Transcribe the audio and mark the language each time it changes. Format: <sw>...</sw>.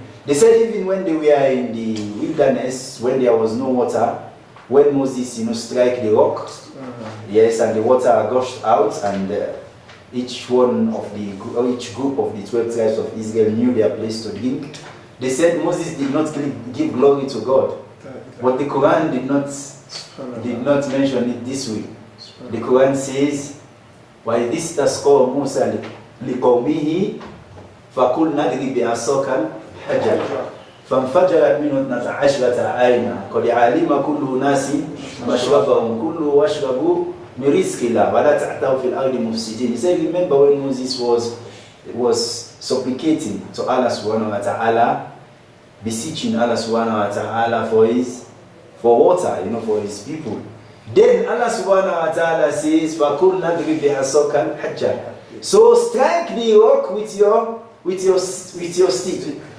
<en>They said even when they were in the wilderness, when there was no water, when Moses, you know, strike the rock, yes, and the water gushed out, and each group of the 12 tribes of Israel knew their place to drink. They said Moses did not give glory to God, but the Quran did not mention it this way.</en> <ar>The Quran says, وَإِذِ اسْتَسْقَىٰ مُوسَىٰ لِقَوْمِهِ فَقُلْنَا اضْرِبْ بِعَصَاكَ الْحَجَرَ فَانْفَجَرَتْ مِنْهُ اثْنَتَا عَشْرَةَ عَيْنًا قَدْ عَلِمَ كُلُّ أُنَاسٍ مَشْرَبَهُمْ كُلُوا وَاشْرَبُوا مِنْ رِزْقِ اللَّهِ وَلَا تَعْثَوْا فِي الْأَرْضِ مُفْسِدِينَ.</ar> <en>He said, remember when Moses was supplicating to Allah subhanahu wa ta'ala, beseeching Allah subhanahu wa ta'ala for water, for his people. Then Allah subhanahu wa ta'ala says,</en> <ar>فَقُلْ نَضْرِبْ بِعَصَاكَ الْحَجَّرَ.</ar> <en>So strike the rock with your stick.</en>